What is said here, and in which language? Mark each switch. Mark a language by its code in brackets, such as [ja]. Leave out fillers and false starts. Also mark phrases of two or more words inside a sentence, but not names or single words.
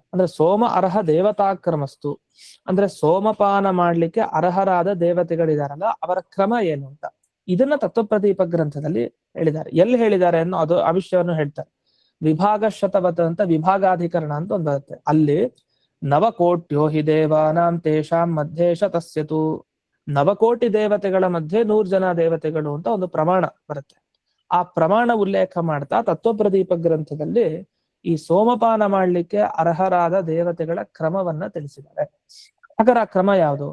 [kn] ಅಂದ್ರೆ [sa] ಸೋಮ ಅರ್ಹ ದೇವತಾಕ್ರಮಸ್ತು [kn] ಅಂದ್ರೆ ಸೋಮಪಾನ ಮಾಡ್ಲಿಕ್ಕೆ ಅರ್ಹರಾದ ದೇವತೆಗಳಿದಾರಲ್ಲ ಅವರ ಕ್ರಮ ಏನು ಅಂತ ಇದನ್ನ ತತ್ವಪ್ರದೀಪ ಗ್ರಂಥದಲ್ಲಿ ಹೇಳಿದ್ದಾರೆ. ಎಲ್ಲಿ ಹೇಳಿದ್ದಾರೆ ಅನ್ನೋ ಅದು ಆ ವಿಷಯವನ್ನು ಹೇಳ್ತಾರೆ. [sa] ವಿಭಾಗ ಶತವತ್ [kn] ಅಂತ ವಿಭಾಗಾಧಿಕರಣ ಅಂತ ಒಂದು ಬರುತ್ತೆ. ಅಲ್ಲಿ [sa] ನವಕೋಟ್ಯೋ ಹಿ ದೇವಾನಾಂ ತೇಷಾಂ ಮಧ್ಯೆ ಶತಸ್ಯತು. [kn] 9 ದೇವತೆಗಳ ಮಧ್ಯೆ 100 ಜನ ದೇವತೆಗಳು ಅಂತ ಒಂದು ಪ್ರಮಾಣ ಬರುತ್ತೆ. ಆ ಪ್ರಮಾಣ ಉಲ್ಲೇಖ ಮಾಡ್ತಾ ತತ್ವಪ್ರದೀಪ ಗ್ರಂಥದಲ್ಲಿ ಈ ಸೋಮಪಾನ ಮಾಡ್ಲಿಕ್ಕೆ ಅರ್ಹರಾದ ದೇವತೆಗಳ ಕ್ರಮವನ್ನ ತಿಳಿಸಿದ್ದಾರೆ. ಹಾಗಾದ್ರೆ ಆ ಕ್ರಮ ಯಾವುದು?